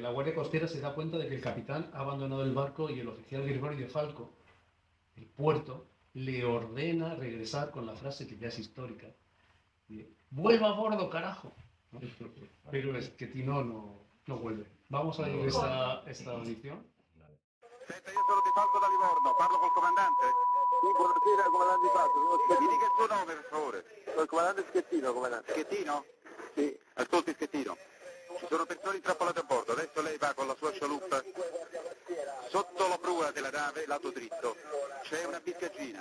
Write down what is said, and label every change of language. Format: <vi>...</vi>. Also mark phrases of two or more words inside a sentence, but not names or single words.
<es>la Guardia Costera se da cuenta de que el capitán ha abandonado el barco y el oficial Gregorio de Falco, el puerto, le ordena regresar con la frase que ya es histórica. ¡Vuelva a bordo, carajo! ¿No? Pero es que Tino no vuelve. Vamos a ir a esta audición.</es> <it>Senta, io sono Di Falco da Livorno, parlo col comandante? Sì, buonasera, comandante Di Falco. Mi dica il suo nome, per favore. Sono il comandante Schettino, comandante. Schettino? Sì. Ascolti, Schettino. Ci sono persone intrappolate a bordo, adesso lei va con la sua scialuppa. Sotto la prua della nave, lato dritto, c'è una biscaggina.</it>